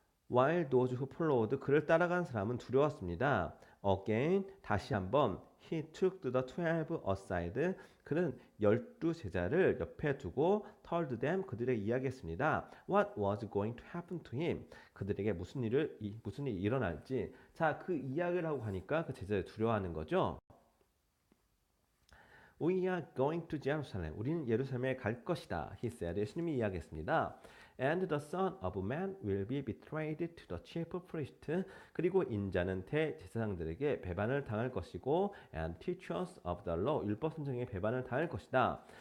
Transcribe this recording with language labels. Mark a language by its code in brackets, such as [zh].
[en] While those who followed, [ko] 그를 따라간 사람은 두려웠습니다. [en] Again, [ko] 다시 한번, [en] he took the 12 aside. [ko] 그는 12 제자를 옆에 두고 [en] told them, [ko] 그들에게 이야기했습니다. [en] What was going to happen to him? [ko] 그들에게 무슨 일이 일어날지. 자, 그 이야기를 하고 하니까 그 제자들이 두려워하는 거죠. [en] We are going to Jerusalem. [ko] 우리는 예루살렘에 갈 것이다. [en] He said. [ko] 예수님이 이야기했습니다. [en] And the Son of Man will be betrayed to the chief priest. [ko] 그리고 인자는 대제사장들에게 배반을 당할 것이고 [en] and teachers of the law. [ko] 율법 선생에게 배반을 당할 것이다.